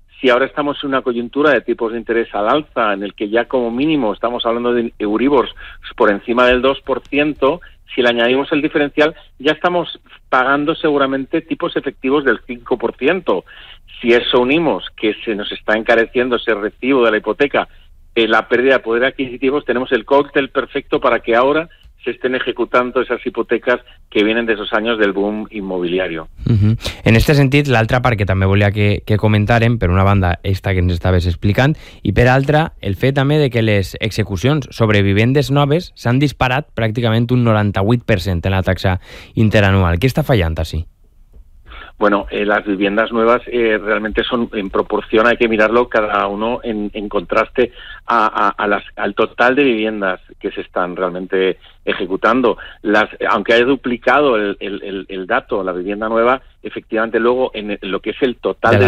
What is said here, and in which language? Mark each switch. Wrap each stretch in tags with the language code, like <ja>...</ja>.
<es>Si ahora estamos en una coyuntura de tipos de interés al alza, en el que ya como mínimo estamos hablando de Euribor por encima del 2%, si le añadimos el diferencial, ya estamos pagando seguramente tipos efectivos del 5%. Si eso unimos, que se nos está encareciendo ese recibo de la hipoteca, la pérdida de poder adquisitivo, tenemos el cóctel perfecto para que ahora se estén ejecutando esas hipotecas que vienen de esos años del boom inmobiliario. Uh-huh.</es> <ca>En este sentit, l'altra part que també volia que comentàrem, per una banda, esta que ens estaves explicant, i per altra, el fet també de que les execucions sobre vivendes noves s'han disparat pràcticament un 98% en la taxa interanual. Què està fallant així?</ca> <es>Bueno, las viviendas nuevas realmente son en proporción, hay que mirarlo cada uno en contraste al total de viviendas que se están realmente ejecutando. Aunque haya duplicado el dato, la vivienda nueva, efectivamente luego en lo que es el total de</es>